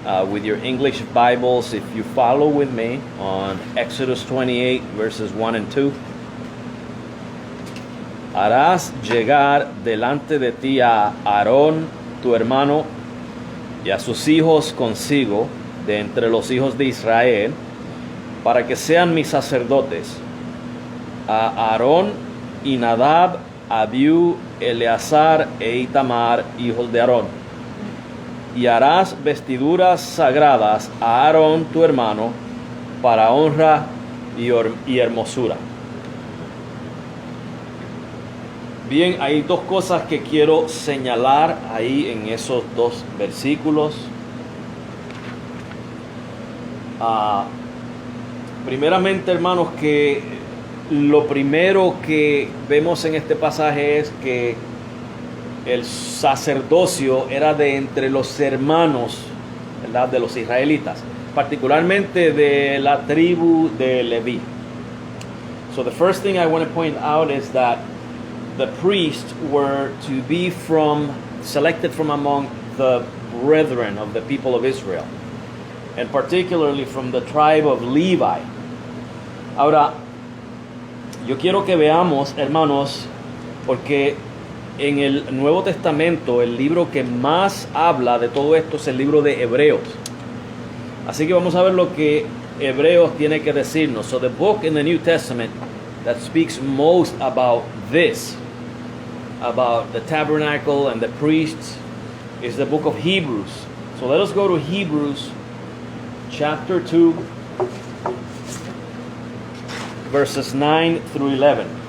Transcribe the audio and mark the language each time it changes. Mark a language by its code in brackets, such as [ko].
[en] With your English Bibles, if you follow with me on Exodus 28, verses 1 and 2. [es] Harás llegar delante de ti a Aarón, tu hermano, y a sus hijos consigo, de entre los hijos de Israel, para que sean mis sacerdotes. A Aarón y Nadab, Abiú, Eleazar e Itamar, hijos de Aarón. Y harás vestiduras sagradas a Aarón tu hermano para honra y hermosura. Bien, hay dos cosas que quiero señalar ahí en esos dos versículos. Primeramente, hermanos, que lo primero que vemos en este pasaje es que el sacerdocio era de entre los hermanos, ¿verdad?, de los israelitas, particularmente de la tribu de Leví. [en] So the first thing I want to point out is that the priests were to be selected from among the brethren of the people of Israel, and particularly from the tribe of Levi. [es] Ahora, yo quiero que veamos, hermanos, porque en el Nuevo Testamento el libro que más habla de todo esto es el libro de Hebreos. Así que vamos a ver lo que Hebreos tiene que decirnos. [en] So the book in the New Testament that speaks most about this about the tabernacle and the priests is the book of Hebrews. So let us go to Hebrews chapter 2, verses 9 through 11.